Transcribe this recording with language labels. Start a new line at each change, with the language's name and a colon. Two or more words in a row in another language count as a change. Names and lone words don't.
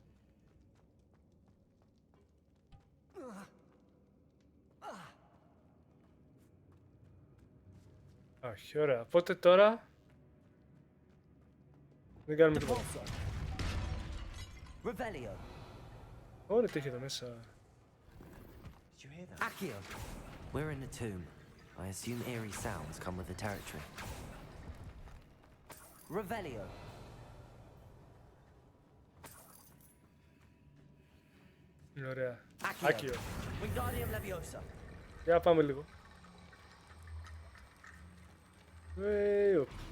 Greek: Όχι, ωραία. Οπότε τώρα δεν κάνουμε τίποτα. Revelio. Ωραία, τι έχει εδώ μέσα. Accio.
English: We're in a tomb. I assume eerie sounds come with the territory. Revelio.
Greek: Ωραία. Accio. Άκιο. Wingardium Leviosa. Για πάμε λίγο. Οπ.